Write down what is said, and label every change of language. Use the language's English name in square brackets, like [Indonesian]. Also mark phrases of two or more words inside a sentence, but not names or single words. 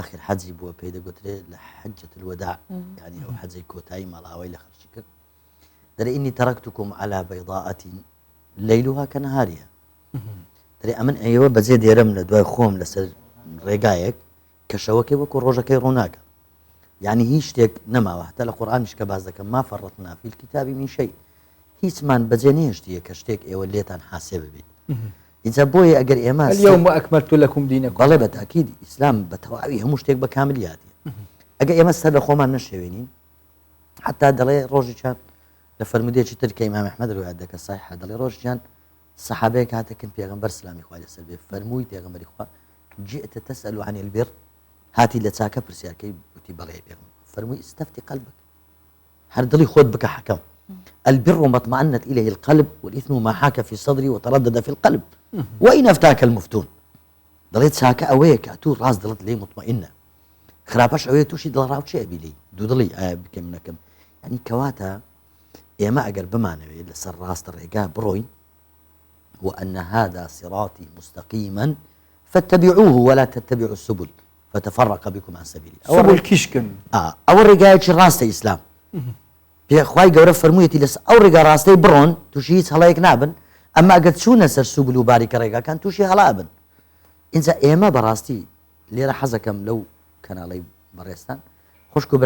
[Central Kurdish] ئاخر حەجی بووە پێی دەگوترێت لە [Arabic] حەجەت الوداع [Central Kurdish] یعنی ئەو حەجەی کۆتایی ماڵاوای لە خەرجی کرد دەرێ [Arabic] ئینی تەرەکتوکم عەلا بەیضاءة لەیلوها کەنەهاریها [Central Kurdish] دەرێ ئەمن ئێوە بەجێ دێرم لە دوای خۆم لەسەر ڕێگایەک کە شەوەکەی وەکو ڕۆژەکەی ڕووناکە یعنی هیچ شتێک نەماوە هەتا لە قورئانیش کە باز دەکەم [Arabic] ما فەڕەتنا فی الکتابی من شەی [Central Kurdish] هیچمان بەجێ نێشتیە کە شتێک ئێوە لێتان حاسێ ببێت ئینجا بۆیە ئەگەر ئێمە [Arabic] اليوم أكملت لكم دينكم [Central Kurdish] بەڵێ بەتاکید ئیسلام بە تەواوی هەموو شتێک بە کاملیاتی ئەگەر ئێمە سەر لە خۆمان نەشێوێنین حتا دەڵێ ڕۆژێکیان لە فەرمودێکی تر کە ئیمام ئەحمەد ڕوایەت دەکە صحیحە دەڵێ ڕۆژێکیان سەحابەیەک هاتەکەن پێغەمبەر سلامی خوا لەسەر بێ فەرمووی پێغەمبەری خوا [Arabic] جئت تسأل عن البر [Central Kurdish] هاتی لە چاکە پرسیارکەی وتی بەڵێ پێغەمبەر فەرمووی [Arabic] استفتي قلبك [Central Kurdish] هەر دڵی خۆت بکە حەکەم [Arabic] البر ما اطمأنت إليه القلب والإثم ما حاك في صدري وتردد في القلب وإن أفتاك المفتون [Central Kurdish] دەڵێت چاکە ئەوەیە کە تو ڕاست دڵت لێ مطمئنە خراپەش ئەوەیە تووشی دڵڕاو چێ بیلی دوو دڵی ئایا بکەم نەکەم ینی کەواتە ئێمە ئەگەر بمانەوێت لەسەر ڕاستە ڕێگا بڕۆین [Arabic] وأن هذا صراطي مستقيما فاتبعوه ولا تتبعوا السبل فتفرق بكم عن سبيله سبل كشكن [Central Kurdish] ئەوە ڕێگایەکی ڕاستە ئیسلام پێخوای گەورە فەرموویەتی لەس ئەو ڕێگا ڕاستەی بڕۆن تووشی هیچ هەڵەیەک نابن ئەمما ئەگەر چوونە سەر سوبل و باریکە ڕێگاکان تووشی هەڵا بن اینجا ئێمە بەڕاستی لێرە حەزەکەم لەو کەناڵەی بەڕێستان خوشک و